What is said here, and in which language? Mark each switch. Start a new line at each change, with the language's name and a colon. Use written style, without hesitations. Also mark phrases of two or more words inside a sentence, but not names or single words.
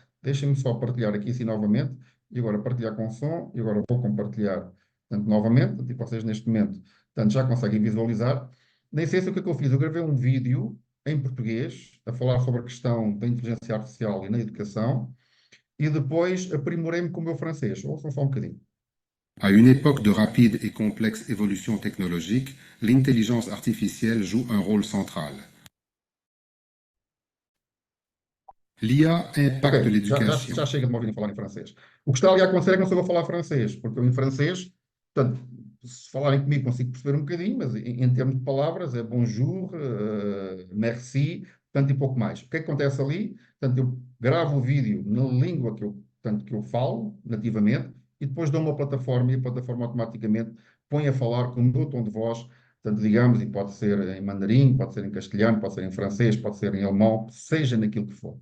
Portuguese: Deixem-me só partilhar aqui assim novamente, e agora partilhar com som, e agora vou compartilhar tanto novamente, tipo vocês neste momento tanto já conseguem visualizar. Nem sei se o que é que eu fiz, eu gravei um vídeo em português, a falar sobre a questão da inteligência artificial e na educação, e depois aprimorei-me com o meu francês. Ouçam só um bocadinho.
French: À une époque de rapide et complexe évolution technologique, l'intelligence artificielle joue un rôle central. L'IA
Portuguese: Ok,
French: impacte
Portuguese: já
French: l'éducation.
Portuguese: chega de me ouvirem falar em francês. O que está ali a acontecer é que não sou eu a falar francês, porque eu em francês, portanto, se falarem comigo consigo perceber um bocadinho, mas em termos de palavras é
French: bonjour, merci,
Portuguese: portanto, e pouco mais. O que é que acontece ali? Portanto, eu gravo o vídeo na língua portanto, que eu falo nativamente e depois dou uma plataforma e a plataforma automaticamente põe a falar com o meu tom de voz, portanto, digamos, e pode ser em mandarim, pode ser em castelhano, pode ser em francês, pode ser em alemão, seja naquilo que for.